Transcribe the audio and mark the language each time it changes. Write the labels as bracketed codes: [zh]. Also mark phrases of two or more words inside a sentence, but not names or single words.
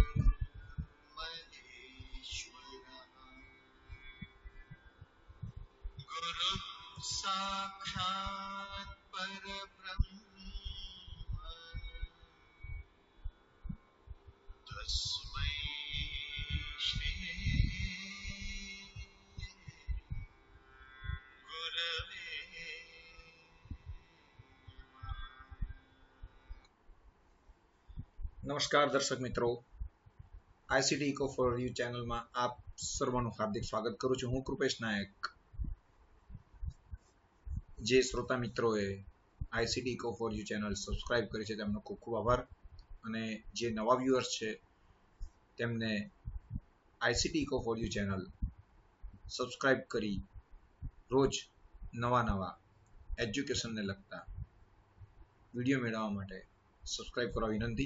[sa] महेश्वरः गुरुः साक्षात् परब्रह्म तस्मै श्री गुरवे नमः। [gu] નમસ્કાર દર્શક મિત્રો, આઈસીટી ઇકો ફોર યુ ચેનલમાં આપ સર્વનું હાર્દિક સ્વાગત કરું છું. હું કૃપેશ નાયક. જે શ્રોતા મિત્રોએ આઈસીટી ઇકો ફોર યુ ચેનલ સબસ્ક્રાઇબ કરી છે તેમનો ખૂબ ખૂબ આભાર, અને જે નવા વ્યુઅર્સ છે તેમને આઈસીટી ઇકો ફોર યુ ચેનલ સબસ્ક્રાઇબ કરી રોજ નવા એજ્યુકેશનને લગતા વિડીયો મેળવવા માટે સબસ્ક્રાઇબ કરવા વિનંતી.